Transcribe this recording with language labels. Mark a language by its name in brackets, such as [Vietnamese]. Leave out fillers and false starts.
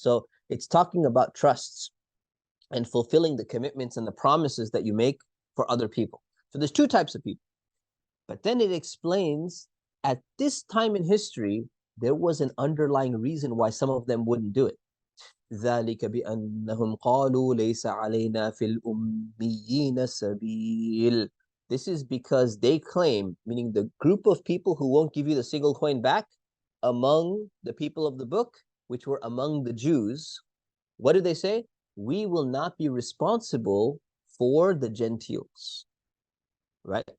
[English] So it's talking about trusts and fulfilling the commitments and the promises that you make for other people. So there's two types of people. But then it explains at this time in history, there was an underlying reason why some of them wouldn't do it. [Arabic] ذلك بأنهم قالوا ليس علينا في الأميين سبيل. [English] This is because they claim, meaning the group of people who won't give you the single coin back among the people of the book, which were among the Jews, what do they say? We will not be responsible for the Gentiles, right?